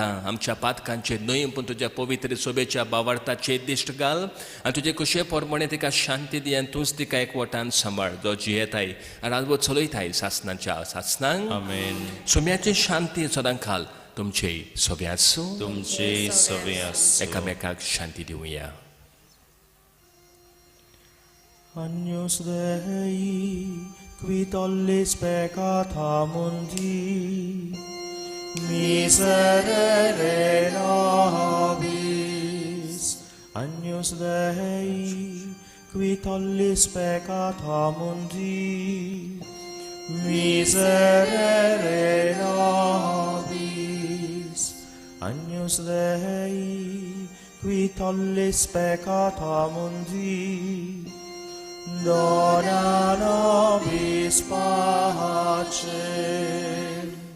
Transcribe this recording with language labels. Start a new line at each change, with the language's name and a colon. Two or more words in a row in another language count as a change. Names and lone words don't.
Konkani: आमच्या पातकांचेर न्हय पूण तुज्या पवित्र सोबेच्या बावार्थाचेर दिश्ट घाल आनी तुजे कुशे पोरमणे तिका शांती दी आनी तूंच तिका एकवटान सांबाळ, जो जियेताय आनी राजवो चलयताय सासणाच्या सासणांक. आमेन. सोम्याची शांती सदांच घाल तुमचे सोबे आसूं. तुमचे सवे आसूं. एकामेकाक शांती दिवया.
Latin: Agnus Dei, qui tollis peccata mundi, miserere nobis, Agnus Dei, qui tollis peccata mundi, miserere nobis, Agnus Dei, qui tollis peccata mundi, dona nobis pacem.